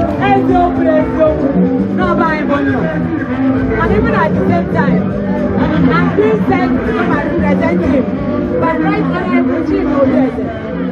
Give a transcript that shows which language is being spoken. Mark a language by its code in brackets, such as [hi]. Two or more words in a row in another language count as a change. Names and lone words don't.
[ig] Eziokwu, eziokwu. N'ọba anyị bụ nọ. [en] And even at the same time, I'm being sent to my representative, but right now I'm Chief Obieze.